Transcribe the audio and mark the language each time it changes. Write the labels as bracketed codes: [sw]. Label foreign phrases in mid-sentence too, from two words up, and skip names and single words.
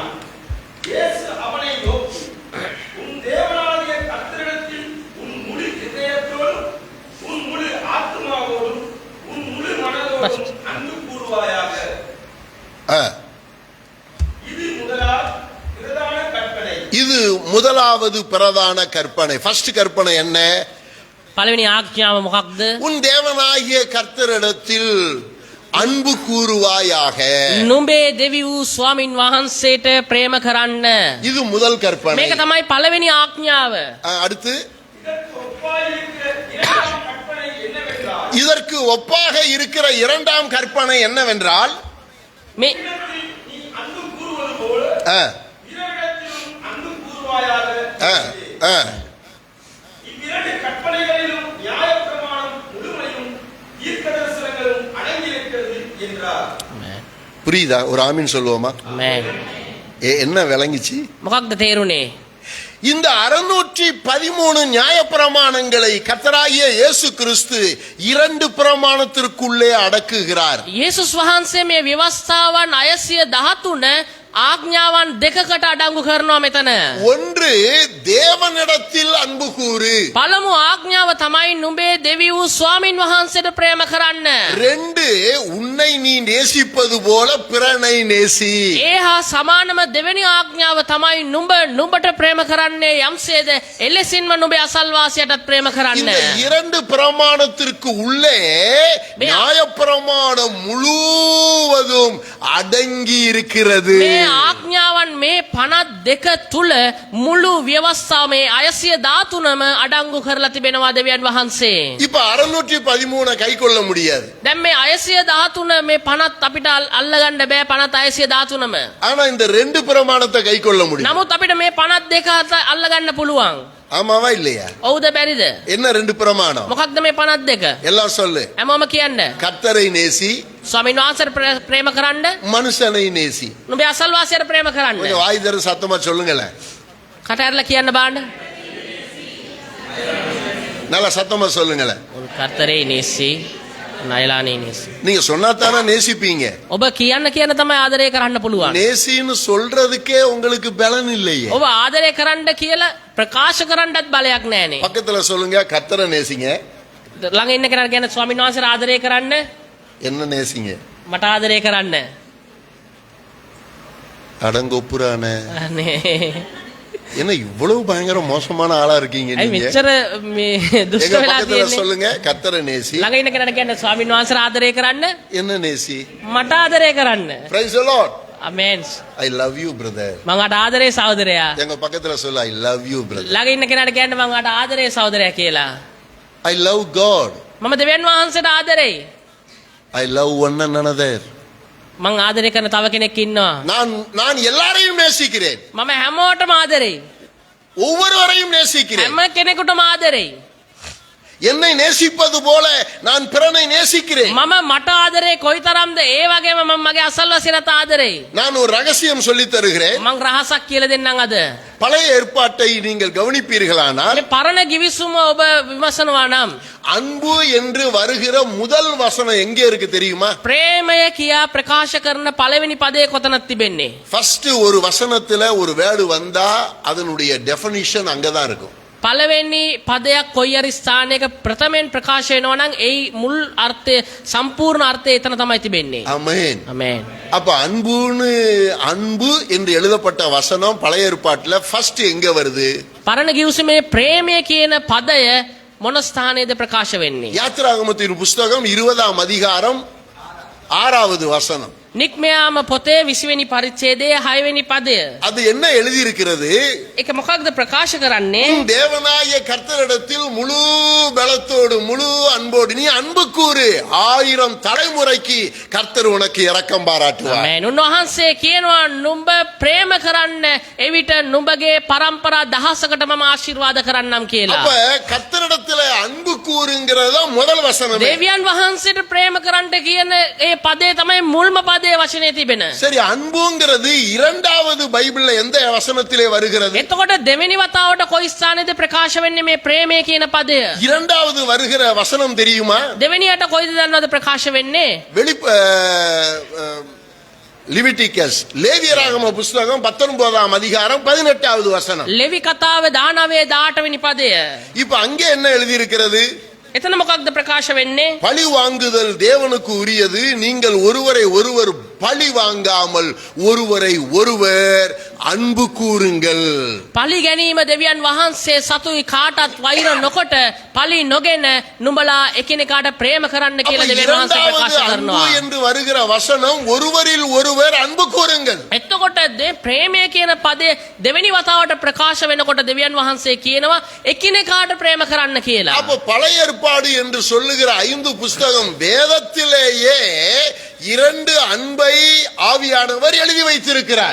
[ta] இயேசு அவனை நோக்கி, உன் தேவனாகிய கர்த்தரிடத்தில் உன் முழு இதயத்தோடும் உன் முழு ஆத்துமாவோடும் உன் முழு மனதோடும் அன்பு கூறுவாயாக. இது முதலாவது பிரதான கற்பனை. இது முதலாவது பிரதான கற்பனை. ஃபர்ஸ்ட் கற்பனை என்ன? [si] පළවෙනි ආඥාව මොකක්ද? [ta] உன் தேவனாகிய கர்த்தரிடத்தில் அன்பு கூறுவாயாக. [si] නුඹේ දෙවි වූ ස්වාමින් වහන්සේට ප්‍රේම කරන්න. [ta] இது முதல் கற்பனை. [si] මේක තමයි පළවෙනි ආඥාව. [ta] அடுத்து இதற்கு ஒப்பாக இருக்கிற இரண்டாம் கற்பனை இதற்கு ஒப்பாக இருக்கிற இரண்டாம் கற்பனை என்னவென்றால், என்னவென்றால் [si] මේ [ta] நீ அன்பு கூறுவது போல பிறரிடத்திலும் அன்பு கூறுவாயாக. இவ்விரண்டு கற்பனைகளிலும் நியாயப்பிரமாணம் முழுமையும் தீர்க்கதரிசனங்களும் அடங்கியிருக்கிறது என்றார். புரியுதா? ஒரு ஆமீன் சொல்லுவோமா? என்ன விளங்கிச்சு? [si] මොකක්ද තේරුනේ? [ta] இந்த 613 நியாயப்பிரமாணங்களை கர்த்தராகிய இயேசு கிறிஸ்து 2 பிரமாணத்திற்குள்ளே அடக்குகிறார். [si] යේසුස් වහන්සේ මේ ව්‍යවස්ථාවන් 613 ආඥාවන් දෙකකට අඩංගු කරනවා මෙතන. [ta] ஒன்று தேவனிடத்தில் அன்பு கூறு, [si] පළමු ආඥාව තමයි නුඹේ දෙවි වූ ස්වාමින් වහන්සේට ප්‍රේම කරන්න. [ta] ரெண்டு உன்னை நீ நேசிப்பது போல பிறனை நேசி. [si] ඒ හා සමානම දෙවෙනි ආඥාව තමයි නුඹට ප්‍රේම කරන්නේ යම්සේද එලෙසින්ම නුඹේ අසල්වාසියටත් ප්‍රේම කරන්න. [ta] இந்த இரண்டு பிரமாணத்திற்கு உள்ளே நியாயப்பிரமாணம் முழுவதும் அடங்கி இருக்கிறது. [si] මේ ආඥාවන් මේ 52 තුල මුළු ව්‍යවස්ථාව මේ 613ම අඩංගු කරලා තිබෙනවා දෙවියන් වහන්සේ. [ta] இப்ப 613 கை கொள்ள முடியாது. [si] දැන් මේ 613 මේ 50 අපිට අල්ලගන්න බෑ 50 613ම. [ta] ஆனா இந்த ரெண்டு பிரமாணத்தை கை கொள்ள முடியும். [si] නමුත් අපිට මේ 52 අල්ලගන්න පුළුවන්. [ta] ஆமாவா இல்லையா? [si] ඔව්ද බැරිද? [ta] என்ன ரெண்டு பிரமாணம்? [si] මොකක්ද මේ 52? [ta] எல்லாம் சொல்லு. [si] හැමෝම කියන්න. [ta] கர்த்தரை நேசி, [si] ස්වාමීන් වහන්සේට ප්‍රේම කරන්න, [ta] மனுஷனை நேசி. [si] නුඹේ අසල්වාසියට ප්‍රේම කරන්න. [ta] கொஞ்சம் வாய் தர சத்தமா சொல்லுங்களேன். [si] කට ඇරලා කියන්න බාන්න. [ta] நல்லா சத்தமா சொல்லுங்களேன். கர்த்தரே நேசி, நயலானே நேசி. நீங்க சொன்னா தானே நேசிப்பீங்க. [si] ඔබ කියන්න කියන තමයි ආදරය කරන්න පුළුවන්. [ta] நேசின்னு சொல்றதுக்கே உங்களுக்கு பலன் இல்லையே. [si] ඔබ ආදරය කරන්න කියලා ප්‍රකාශ කරන්නත් බලයක් නැහනේ. [ta] பக்கத்துல சொல்லுங்க, கர்த்தரை நேசிங்க. [si] ළඟ ඉන්න කෙනාට කියන්න ස්වාමීන් වහන්සේට ආදරය කරන්න, [ta] என்ன நேசிங்க? [si] මට ආදරය කරන්න. [ta] அடங்கொப்புறான [si] අනේ. [ta] என்ன இவ்வளவு பயங்கர மோசமான ஆளா இருக்கீங்க [si] ඇයි [ta] நீங்க? [si] මෙච්චර මේ දුෂ්ට [ta] எங்க [si] වෙලා [ta] பக்கத்துல [si] තියෙන්නේ? [ta] சொல்லுங்க, கர்த்தரை நேசி. [si] ළඟ ඉන්න කෙනාට කියන්න ස්වාමීන් වහන්සේට ආදරය කරන්න, [ta] என்ன நேசி? [si] මට ආදරය කරන්න. [en] Praise the Lord. [si] ආමේන්. [en] I love you brother. [si] මං අට ආදරේ සහෝදරයා. [ta] எங்க பக்கத்துல சொல்ல [en] I love you brother. [si] ළඟ ඉන්න කෙනාට කියන්න මං අට ආදරේ සහෝදරයා කියලා. [en] I love God. [si] මම දෙවියන් වහන්සේට ආදරෙයි. [en] I love one another. [si] මං ආදරය කරන තව කෙනෙක් ඉන්නවා. [ta] நான் எல்லாரையும் நேசிக்கிறேன். [si] මම හැමෝටම ආදරෙයි. [ta] ஒவ்வொருவரையும் நேசிக்கிறேன். [si] හැම කෙනෙකුටම ආදරෙයි. [ta] என்னை நேசிப்பது போல நான் பிறனை நேசிக்கிறேன். [si] මම මට ආදරේ කොයිතරම්ද ඒ වගේම මම මගේ අසල්වැසියන්ට ආදරෙයි. [ta] நான் ஒரு ரகசியம் சொல்லித் தருகிறேன். [si] මං රහසක් කියලා දෙන්නම් අද. [ta] பழைய ஏற்பாட்டை நீங்கள் கவனிப்பீர்களானால் [si] මේ පරණ ගිවිසුම ඔබ විමසනවා නම් [ta] அன்பு என்று வருகிற முதல் வசனம் எங்கே இருக்கு தெரியுமா? [si] ප්‍රේමය කියා ප්‍රකාශ කරන පළවෙනි පදේ කොතනද තිබෙන්නේ? [ta] ஃபர்ஸ்ட் ஒரு வசனத்துல ஒரு வேர்டு வந்தா அதனுடைய டெஃபினிஷன் அங்கதான் இருக்கும். [si] පළවෙනි පදයක් කොයි හරි ස්ථානයක ප්‍රථමයෙන් ප්‍රකාශ වෙනවා නම් ඒ මුල් අර්ථය සම්පූර්ණ අර්ථය එතන තමයි තිබෙන්නේ. [ta] ஆமென். [si] ආමේන්. [ta] அப்ப அன்பு என்று எழுதப்பட்ட வசனம் பழைய ஏற்பாட்டுல ஃபர்ஸ்ட் எங்க வருது? [si] පරණ ගිවිසුමේ ප්‍රේමය කියන පදය මොන ස්ථානයේද ප්‍රකාශ වෙන්නේ? [ta] யாத்திராகமத்தின் புஸ்தகம் 20ஆம் அதிகாரம் 6வது வசனம். [si] නික්මයාම පොතේ 20 වෙනි පරිච්ඡේදයේ 6 වෙනි පදය. [ta] அது என்ன எழுதி இருக்கிறது? [si] ඒක මොකක්ද ප්‍රකාශ කරන්නේ? [ta] உன் தேவனாகிய கர்த்தரிடத்தில் முழு பலத்தோடு முழு அன்போடு நீ அன்பு கூறு, 1000 தலைமுறைக்கு கர்த்தர் உனக்கு இரக்கம் பாராட்டுவார். [si] ආමේන්. උන්වහන්සේ කියනවා නුඹ ප්‍රේම කරන්න එවිට නුඹගේ පරම්පරා දහසකට මම ආශිර්වාද කරන්නම් කියලා. [ta] அப்ப கர்த்தரிடத்துல அன்பு கூறுங்கிறதா முதல் வசனம். [si] දෙවියන් වහන්සේට ප්‍රේම කරන්න කියන ඒ පදේ තමයි මුල්ම පදේ වචනේ තිබෙන. [ta] சரி, அன்புங்கிறது இரண்டாவது பைபிள்ல எந்த வசனத்திலே வருகிறது? [si] එතකොට දෙවෙනි වතාවට කොයි ස්ථානයේද ප්‍රකාශ වෙන්නේ මේ ප්‍රේමය කියන පදය? [ta] இரண்டாவது வருகிற வசனம் தெரியுமா? [si] දෙවෙනියට කොයිද දන්නවද ප්‍රකාශ වෙන්නේ? [ta] லிவிட்டிகஸ் லேவியராகம புஸ்தகம் 19ஆம் அதிகாரம் 18வது வசனம். [si] ලෙවි කතාවේ 19 18 වෙනි පදය. [ta] இப்ப அங்கே என்ன எழுதி இருக்கிறது? [si] එතන මොකක්ද ප්‍රකාශ වෙන්නේ? [ta] பழி வாங்குதல் தேவனுக்கு உரியது, நீங்கள் ஒருவரை ஒருவர் பழி வாங்காமல் ஒருவரை ஒருவர் அன்பு கூறுங்கள். [si] පලි ගැනීම දෙවියන් වහන්සේ සතුයි කාටත් වෛර නොකොට පලි නොගෙන නුඹලා එකිනෙකාට ප්‍රේම කරන්න කියලා දෙවියන් වහන්සේ ප්‍රකාශ [ta] அன்பு [si] කරනවා. [ta] என்று வருகிற வசனம் ஒருவரில் ஒருவர் அன்பு கூறுங்கள். [si] එතකොට ප්‍රේමය කියන පදේ දෙවෙනි වතාවට ප්‍රකාශ වෙනකොට දෙවියන් වහන්සේ කියනවා එකිනෙකාට ප්‍රේම කරන්න කියලා. [ta] அப்ப பழைய ஏற்பாடு என்று சொல்லுகிற 5 புஸ்தகம் வேதத்திலேயே 2 அன்பை ஆவியானவர் எழுதி வைத்திருக்கிறார்.